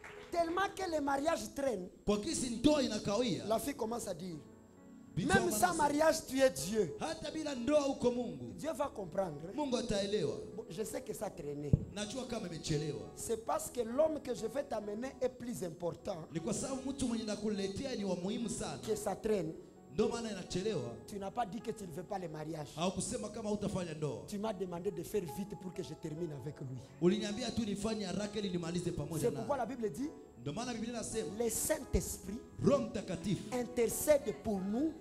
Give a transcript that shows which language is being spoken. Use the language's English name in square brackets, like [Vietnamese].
[French] Tellement que les mariages traînent, [Swahili] Kwa kisi ndoa inakawia. [French] la fille commence à dire, [Swahili] Binti [French] même [Swahili] wangu [French] sans [Swahili] anasema, [French] mariage, tu es Dieu. [Swahili] hata bila ndoa uko Mungu. [French] Dieu va comprendre. [Swahili] Mungu ataelewa. [French] Bon, je sais que ça traînait. [Swahili] Najua kama imechelewa. [French] C'est parce que l'homme que je vais t'amener est plus important [Swahili] Ni kwa sababu mtu mwenye nakuletea ni wa muhimu sana. [French] que ça traîne. [Swahili] Ndio maana inachelewa. [French] Tu n'as pas dit que tu ne veux pas le mariage. [Swahili] Haukusema kama hutafanya ndoa. [French] Tu m'as demandé de faire vite pour que je termine avec lui. [Swahili] Uliniambia tu nifanye haraka ili nimalize pamoja [French] C'est pourquoi [Swahili] naye. [French] la Bible dit, [Swahili] Ndio maana Biblia inasema [French] le Saint-Esprit [Swahili] Roho Mtakatifu [French] intercède pour nous